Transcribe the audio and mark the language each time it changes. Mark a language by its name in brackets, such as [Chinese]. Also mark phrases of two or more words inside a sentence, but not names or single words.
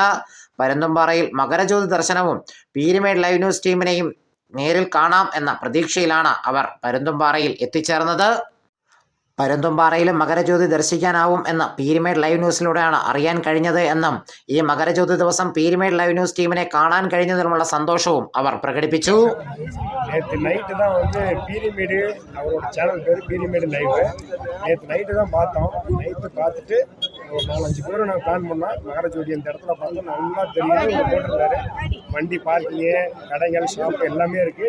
[Malayalam] പരുന്തുംപാറയിൽ മകരജ്യോതി ദർശനവും പീരിമേഡ് ലൈവ് ന്യൂസ് ടീമിനെയും നേരിൽ കാണാം എന്ന പ്രതീക്ഷയിലാണ് അവർ പരുന്തുംപാറയിൽ എത്തിച്ചേർന്നത്. പരുന്തുംപാറയിലും മകരജ്യോതി ദർശിക്കാനാവും എന്ന് പീരിമേഡ് ലൈവ് ന്യൂസിലൂടെയാണ് അറിയാൻ കഴിഞ്ഞത് എന്നും ഈ മകരജ്യോതി ദിവസം പീരിമേഡ് ലൈവ് ന്യൂസ് ടീമിനെ കാണാൻ കഴിഞ്ഞതിലുമുള്ള സന്തോഷവും അവർ പ്രകടിപ്പിച്ചു. [Tamil] நேற்று நைட்டு தான் பீரிமேடு அவரோட சேனல் பேர் பீரிமேடு லைவ். நேற்று நைட்டு தான் பார்த்தோம். நைட்டு பார்த்துட்டு ஒரு 4-5 பேர் நாங்கள் பிளான் பண்ணோம். மகரஜோதி அந்த இடத்துல பார்த்தோம், நல்லா தெரியுது. போட்டிருந்தாரு வண்டி பார்க்கிங்கு, கடைகள், ஷாப்பு எல்லாமே இருக்குது.